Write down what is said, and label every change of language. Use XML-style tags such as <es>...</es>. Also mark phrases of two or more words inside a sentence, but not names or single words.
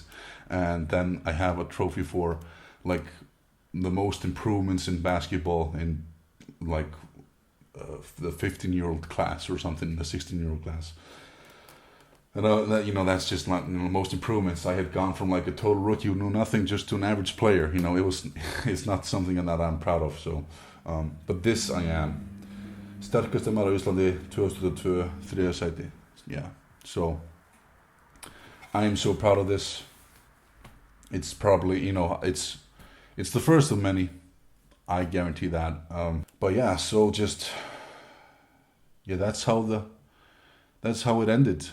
<en>And then I have a trophy for like the most improvements in basketball in like the 15-year-old class or something, the 16-year-old class. And that, you know, that's just not, you know, most improvements. I had gone from like a total rookie who knew nothing just to an average player. You know, it's not something that I'm proud of. So, but this I am.</en> <is>Sterkasti maður á Íslandi 2002, 3. sæti.</is> <en>Yeah. So I am so proud of this. It's probably, you know, it's the first of many. I guarantee that. But yeah, so just, yeah, that's how it ended.</en>